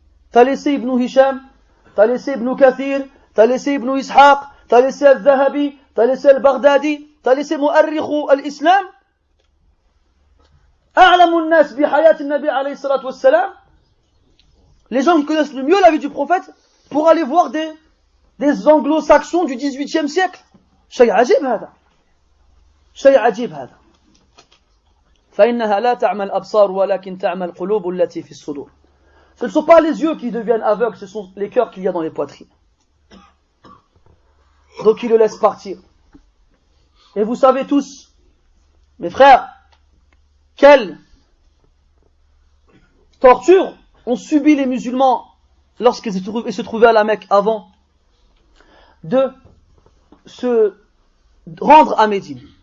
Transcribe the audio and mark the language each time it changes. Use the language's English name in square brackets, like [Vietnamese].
[French] T'as laissé Ibn Hisham, t'as laissé Ibn Kathir, t'as laissé Ibn Ishaq, t'as laissé Al-Zahabi, t'as laissé Al-Baghdadi, t'as laissé Mu'arrikhu al-Islam. [Arabic] A'lamu an-nas bi hayat an-nabi [French] alayhi salatu wassalam. Les gens qui connaissent le mieux la vie du prophète pour aller voir des anglo-saxons du XVIIIe siècle. [Arabic] شيء عجيب هذا. شيء عجيب هذا. فإنها لا تعمى الأبصار ولكن تعمى القلوب التي في الصدور. [French] Ce ne sont pas les yeux qui deviennent aveugles, ce sont les cœurs qu'il y a dans les poitrines. Donc il le laisse partir. Et vous savez tous, mes frères, quelle torture ont subi les musulmans lorsqu'ils se trouvaient à la Mecque avant de se rendre à Médine.